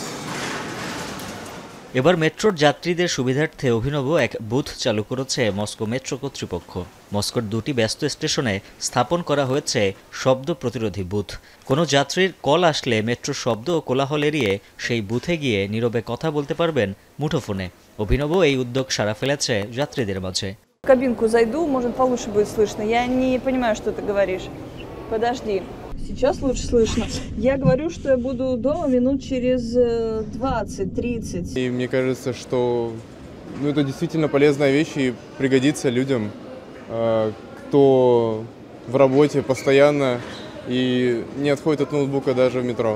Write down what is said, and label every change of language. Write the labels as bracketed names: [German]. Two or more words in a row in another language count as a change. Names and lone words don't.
[Bangla] এবার মেট্রোর যাত্রীদের সুবিধার্থে অভিনব এক বুথ চালু করেছে মস্কো মেট্রো কর্তৃপক্ষ। মস্কোর দুটি ব্যস্ত স্টেশনে স্থাপন করা হয়েছে শব্দ প্রতিরোধী বুথ। কোনো যাত্রীর কল আসলে মেট্রোর শব্দ ও কোলাহল এড়িয়ে সেই বুথে গিয়ে নীরবে কথা বলতে পারবেন মুঠোফোনে। অভিনব এই উদ্যোগ সাড়া ফেলেছে যাত্রীদের মাঝে। [Russian] Кабинку зайду, может, получше будет слышно. Я не понимаю, что ты говоришь. Подожди. Сейчас лучше слышно. Я говорю, что я буду дома минут через 20-30. И мне кажется, что это действительно полезная вещь и пригодится людям, кто в работе постоянно и не отходит от ноутбука даже в метро.